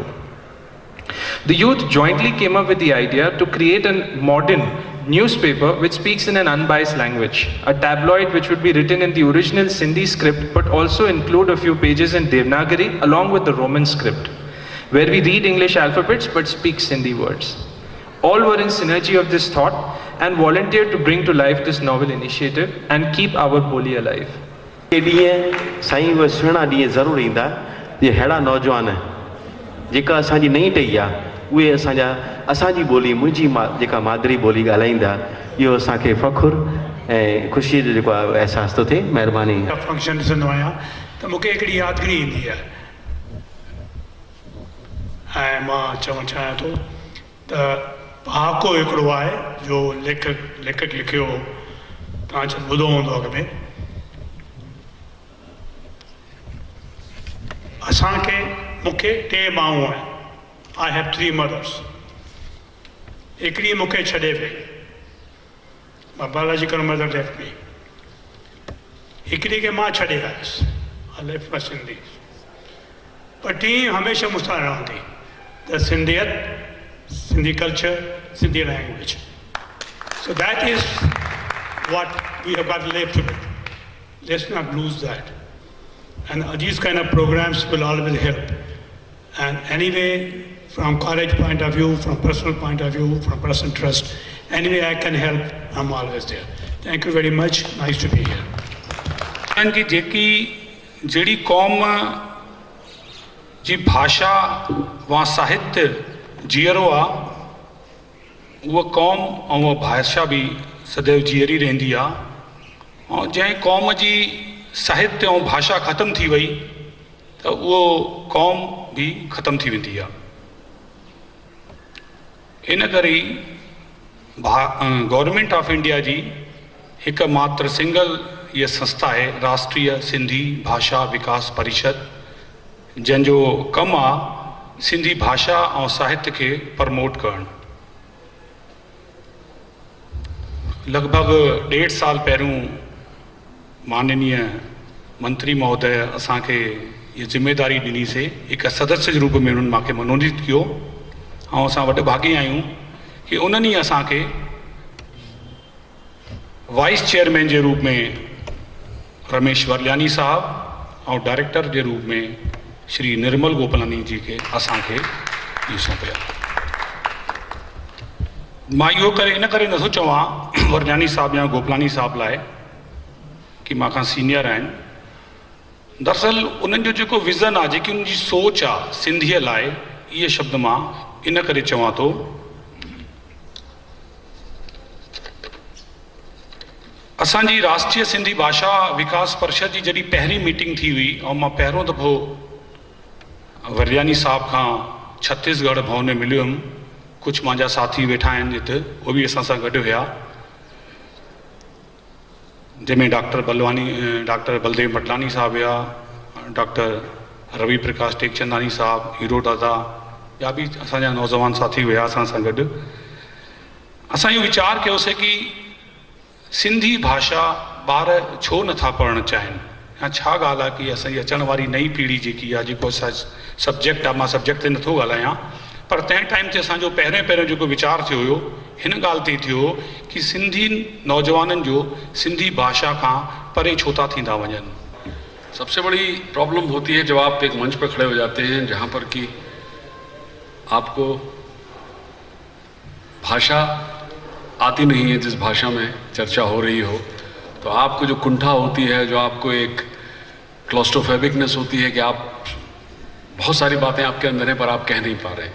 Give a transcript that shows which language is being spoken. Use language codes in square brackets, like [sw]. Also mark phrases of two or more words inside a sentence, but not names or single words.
[en] The youth jointly came up with the idea to create a modern newspaper which speaks in an unbiased language, a tabloid which would be written in the original Sindhi script but also include a few pages in Devanagari along with the Roman script, where we read English alphabets but speak Sindhi words. All were in synergy of this thought and volunteered to bring to life this novel initiative and keep our Boli alive. [sd] साईं उहे सुहिणा ॾींहं ज़रूरु ईंदा जे अहिड़ा नौजवान जेका असांजी नई टही आहे उहे असांजी ॿोली मुंहिंजी जेका मादरी ॿोली ॻाल्हाईंदा, इहो असांखे फ़ख़ुरु ऐं ख़ुशीअ जो जेको आहे अहसासु थो थिए। महिरबानी। फंक्शन ॾिसंदो आहियां त मूंखे हिकिड़ी यादगिरी ईंदी आहे, ऐं मां चवणु चाहियां थो त पहाको हिकिड़ो आहे जो लेखक लिखियो, तव्हां ॿुधो हूंदो अॻ में। मूंखे 3 माऊं आहिनि। [en] I have 3 mothers. [sd] हिकिड़ी मूंखे छॾे वई, मां [en] biological mother left me. [sd] हिकिड़ी खे मां छॾे आयुसि, [en] I left my Sindhi. [sd] पर 3 हमेशह मूंसां रहंदी, त सिंधियत, [en] Sindhi culture, Sindhi language. So that is what we have got to live with. Let's not lose that. And these kind of programs will always help. And anyway, from college point of view, from personal point of view, from personal trust, anyway I can help, I'm always there. Thank you very much. Nice to be here. [sd] And की जेड़ी कौम जी भाषा व साहित्य जीअरो आहे, उहा क़ौम ऐं उहा भाषा बि सदैव जीअरी रहंदी आहे। ऐं जंहिं क़ौम जी साहित्य ऐं भाषा ख़तमु थी वई त उहो क़ौम बि ख़तमु थी वेंदी आहे। इन करे [en] Government of India [sd] जी हिकु मात्र सिंगल इहा संस्था आहे, राष्ट्रीय सिंधी भाषा विकास परिषद, जंहिंजो कमु आहे सिंधी भाषा [hi] और साहित्य के [sd] प्रमोट करण। लगभग 1.5 साल पहिरियों माननीय मंत्री महोदय असांखे ये जिम्मेदारी ॾिनी से हिक सदस्य जे रूप में उन्हनि मूंखे मनोनीत कियो ऐं असां वॾे भागी आहियूं कि उन्हनि ई असांखे [en] vice chairman [sd] जे रूप में रमेश वर्ल्यानी साहब और डायरेक्टर [hi] के रूप में [sd] श्री निर्मल गोपलानी जी के असांखे इहो सौंपिया। मां इहो करे इन करे नथो चवां वर्ल्यानी साहब या गोपलानी साहब लाइ कि मां खां सीनियर आहिनि, दरअसल उन्हनि जो जेको विज़न आहे, जेकी उनजी सोच आहे सिंधीअ लाइ, इहे शब्द मां इन करे चवां थो। असांजी राष्ट्रीय सिंधी भाषा विकास परिषद जी जॾहिं पहिरीं मीटिंग थी हुई ऐं मां पहिरियों दफ़ो वर्ल्यानी साहब खां छत्तीसगढ़ भवन में मिलियो हुउमि, कुझु मुंहिंजा साथी वेठा आहिनि हिते, उहे बि असां सां गॾु हुया, जंहिंमें डॉक्टर बलदेव मटलानी साहब हुया, डॉक्टर रवि प्रकाश टेकचंदानी साहब, हीरो दादा, या बि असांजा नौजवान साथी हुया असां सां गॾु। असां इहो वीचार कयोसीं कि सिंधी भाषा ॿार छो नथा पढ़णु चाहिनि, या छा ॻाल्हि आहे कि असांजी अचण वारी नई पीढ़ी जेकी आहे, जेको सब्जेक्ट आहे, मां सब्जेक्ट ते नथो ॻाल्हायां, पर तंहिं टाइम ते असांजो पहिरियों जेको वीचार थियो हुयो हिन ॻाल्हि ते थियो कि सिंधी नौजवाननि जो सिंधी भाषा खां परे छो था थींदा वञनि। [hi] सबसे बड़ी प्रॉब्लम होती है जब आप एक मंच पर खड़े हो जाते हैं जहाँ पर कि आपको भाषा आती नहीं है, जिस भाषा में चर्चा हो रही हो, तो आपको जो कुंठा होती है, जो आपको एक क्लॉस्ट्रोफोबिकनेस होती है कि आप बहुत सारी बातें आपके अंदर हैं पर आप कह नहीं पा रहे।